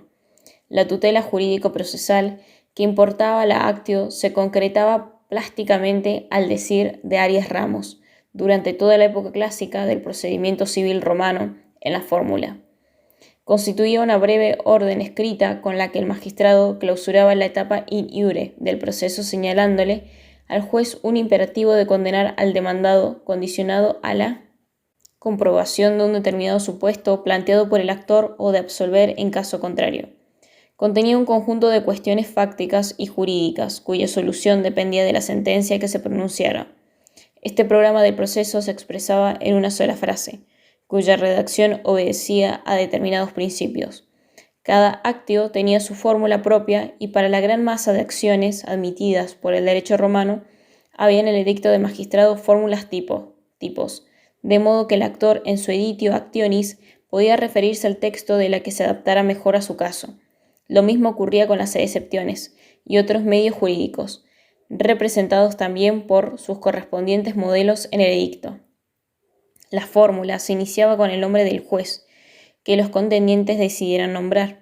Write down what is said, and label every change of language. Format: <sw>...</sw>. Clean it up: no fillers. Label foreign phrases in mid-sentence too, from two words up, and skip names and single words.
<es>La tutela jurídico-procesal que importaba la actio se concretaba plásticamente al decir de Arias Ramos, durante toda la época clásica del procedimiento civil romano, en la fórmula. Constituía una breve orden escrita con la que el magistrado clausuraba la etapa</es> <la>in iure</la> <es>del proceso, señalándole al juez un imperativo de condenar al demandado condicionado a la comprobación de un determinado supuesto planteado por el actor o de absolver en caso contrario. Contenía un conjunto de cuestiones fácticas y jurídicas, cuya solución dependía de la sentencia que se pronunciara. Este programa del proceso se expresaba en una sola frase, cuya redacción obedecía a determinados principios. Cada actio tenía su fórmula propia y para la gran masa de acciones admitidas por el derecho romano, había en el edicto de magistrado fórmulas tipos, de modo que el actor en su</es> <la>editio actionis</la> <es>podía referirse al texto de la que se adaptara mejor a su caso. Lo mismo ocurría con las excepciones y otros medios jurídicos, representados también por sus correspondientes modelos en el edicto. La fórmula se iniciaba con el nombre del juez, que los contendientes decidieran nombrar.</es>